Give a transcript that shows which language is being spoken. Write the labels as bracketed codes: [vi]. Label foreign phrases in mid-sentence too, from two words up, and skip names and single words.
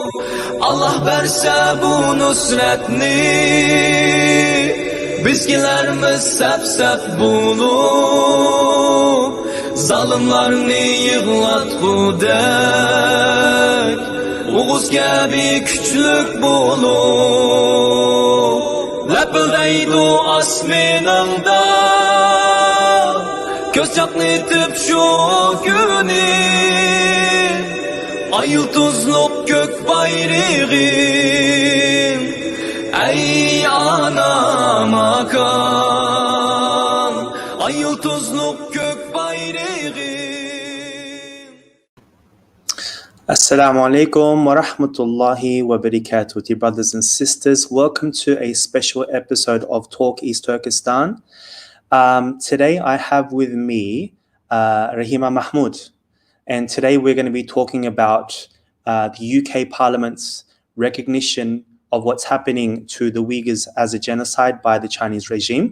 [ug] Allah berse bu nusratni, bizgilarimiz sap-sap bulup, zalimlarni yig'latgudek, Oğuz kabi küçlük bulup, lapıldaydı asminingda, ko'z chaqnitib shu kuni. Ay yıldızlık gök bayrağım, ey ana makan. Ay yıldızlık gök bayrağım. [ar] السلام عليكم ورحمة الله وبركاته. [en] Dear brothers and sisters, welcome to a special episode of Talk East Turkestan. Today I have with me Rahima Mahmut. And today we're going to be talking about the UK Parliament's recognition of what's happening to the Uyghurs as a genocide by the Chinese regime.